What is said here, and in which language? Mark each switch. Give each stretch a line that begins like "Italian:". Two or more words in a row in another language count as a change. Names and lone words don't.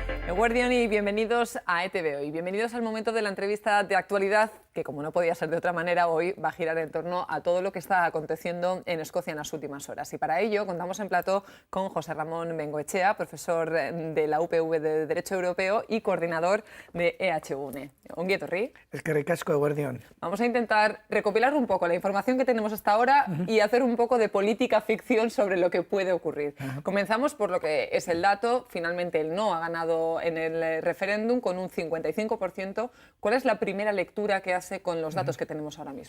Spanish: Eguerdion y bienvenidos a ETV Hoy. Bienvenidos al momento de la entrevista de actualidad que, como no podía ser de otra manera, hoy va a girar en torno a todo lo que está aconteciendo en Escocia en las últimas horas. Y para ello contamos en plató con José Ramón Bengoechea, profesor de la UPV de Derecho Europeo y coordinador de EHUNE.
Basque: Ongi etorri. Eskerrik asko, Eguerdion.
Spanish: Vamos a intentar recopilar un poco la información que tenemos hasta ahora y hacer un poco de política ficción sobre lo que puede ocurrir. Comenzamos por lo que es el dato. Finalmente el no ha ganado en el referéndum con un 55%. ¿Cuál es la primera lectura que hace con los datos que tenemos ahora mismo?